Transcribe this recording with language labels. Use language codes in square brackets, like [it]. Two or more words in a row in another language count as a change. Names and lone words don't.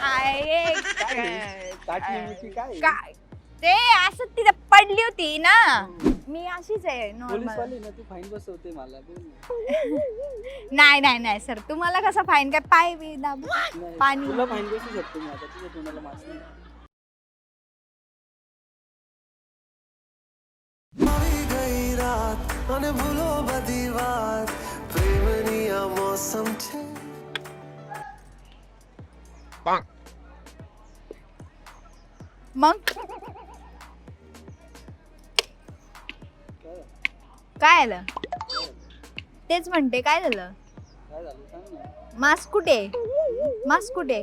[mr] काठी मिठी काय काय ते असं तिथे पडली होती ना. मी अशीच आहे पोलीस नॉर्मल. वाले ना तू फाईन बसवते मला बोल ना. नाही नाही नाही सर, तुम्हाला कसं फाईन काय पाय बी दाबू नाही, पाणी. तुला फाईन बसू शकतो मी आता तुझ्या तोंडाला मास्क नाही. [gu] આવી ગઈ રાત અને ભૂલો બધી વાત પ્રેમની આ મોસમ છે [mr] मग काय काय आलं तेच म्हणते, काय झालं? काय झालं सांग ना. मास्क कुठे? मास्क कुठे?